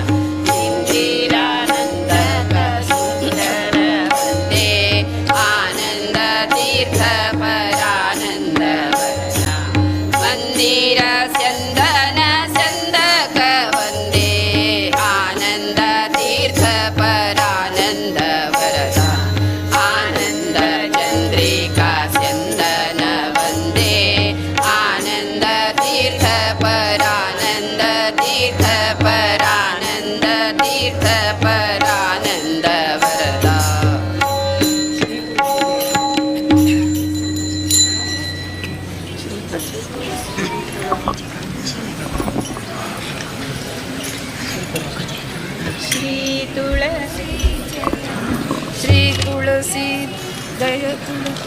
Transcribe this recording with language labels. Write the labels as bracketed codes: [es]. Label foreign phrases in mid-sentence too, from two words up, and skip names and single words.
[sa] ಇಂದಿರಾನಂದಕ ಸುಂದರ ವಂದೇ ಆನಂದ ತೀರ್ಥ ಪರಾನಂದ ವರದ ಮಂದಿರ ಸ್ಯಂದನ ಸ್ಯಂದಕ ವಂದೇ ಆನಂದ ತೀರ್ಥ ಪರಾನಂದ ವರದ ಆನಂದ ಚಂದ್ರಿಕಾ ಸ್ಯಂದನ ವಂದೇ ಆನಂದ ತೀರ್ಥ ಪರಾನಂದ ತೀರ್ಥ ಪರಾನಂದ ತೀರ್ಥ ಪರಾನಂದ ವರದ [kn] ಶ್ರೀ ತುಳಸಿ ಶ್ರೀ ತುಳಸಿ ದಯ ತುಳಸಿ